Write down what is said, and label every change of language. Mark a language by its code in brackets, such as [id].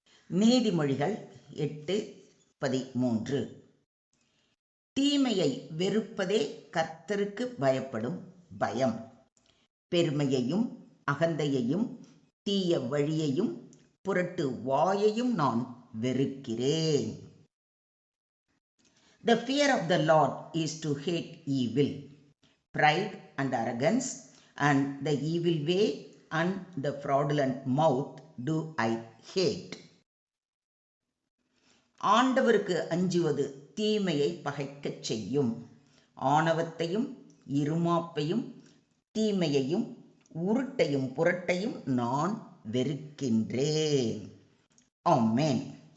[ta] நீதிமொழிகள் 8:13. தீமையை வெறுப்பதே கர்த்தருக்கு பயப்படும் பயம். பெருமையையும் அகந்தையையும் தீய வழியையும் புரட்டு வாயையும் நான் வெறுக்கிறேன். [en] The fear of the Lord is to hate evil, pride and arrogance, and the evil way and the fraudulent mouth do I hate. [ta] ஆண்டவருக்கு அஞ்சுவது தீமையை பகைக்கச் செய்யும். ஆணவத்தையும் இருமாப்பையும் தீமையையும் உருட்டையும் புரட்டையும் நான் வெறுக்கின்றேன். ஆமென்.